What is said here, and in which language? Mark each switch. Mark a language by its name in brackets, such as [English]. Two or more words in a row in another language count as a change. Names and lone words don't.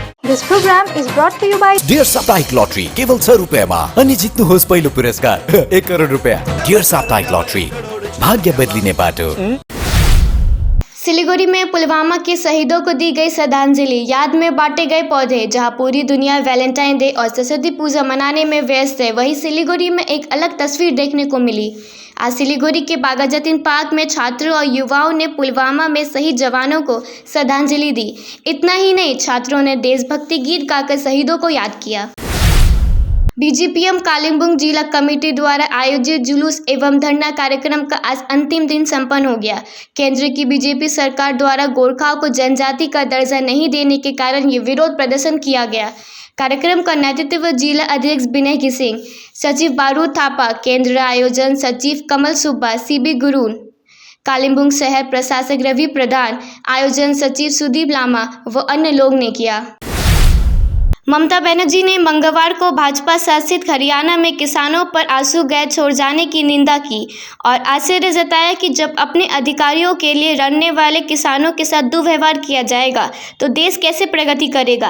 [English] This program is brought to you by [Nepali] डियर साप्ताहिक लॉटरी केवल 100 रुपियाँमा अनि जित्नुहोस् पहिलो पुरस्कार 1 करोड रुपियाँ। डियर साप्ताहिक लॉटरी भाग्य बदलिने बाटो। [Hindi] सिलीगुड़ी में पुलवामा के शहीदों को दी गई श्रद्धांजलि, याद में बांटे गए पौधे। जहां पूरी दुनिया वैलेंटाइन डे और सरस्वती पूजा मनाने में व्यस्त है, वहीं सिलीगुड़ी में एक अलग तस्वीर देखने को मिली। आज सिलीगुड़ी के बागाजतीन पार्क में छात्रों और युवाओं ने पुलवामा में शहीद जवानों को श्रद्धांजलि दी। इतना ही नहीं, छात्रों ने देशभक्ति गीत गाकर शहीदों को याद किया। बीजीपीएम कालिम्पोंग जिला कमेटी द्वारा आयोजित जुलूस एवं धरना कार्यक्रम का आज अंतिम दिन संपन्न हो गया। केंद्र की बीजेपी सरकार द्वारा गोरखाओं को जनजाति का दर्जा नहीं देने के कारण ये विरोध प्रदर्शन किया गया। कार्यक्रम का नेतृत्व जिला अध्यक्ष विनय किसिंग, सचिव बारूद थापा, केंद्र आयोजन सचिव कमल सुब्बा, सीबी गुरून, कालिम्पोंग शहर प्रशासक रवि प्रधान, आयोजन सचिव सुदीप लामा व अन्य लोग ने किया। ममता बनर्जी ने मंगलवार को भाजपा शासित हरियाणा में किसानों पर आंसू गैस छोड़ जाने की निंदा की और आश्चर्य जताया कि जब अपने अधिकारियों के लिए लड़ने वाले किसानों के साथ दुर्व्यवहार किया जाएगा तो देश कैसे प्रगति करेगा।